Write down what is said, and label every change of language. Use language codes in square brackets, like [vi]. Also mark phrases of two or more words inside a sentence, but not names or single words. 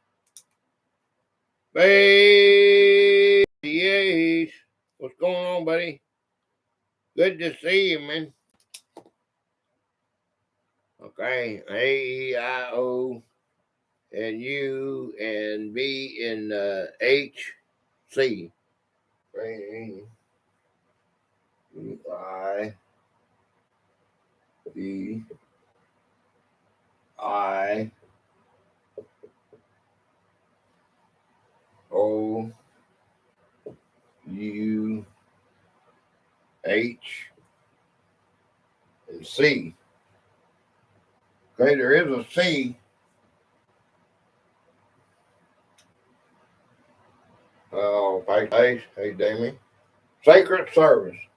[en] Face, yes. What's going on, buddy? Good to see you, man. Okay, A, E, I, O, and U, and B, and H, C. A, E, I, E, I, O, U, H, and C. Okay, there is a C. Oh, hey, Damien. Sacred Service.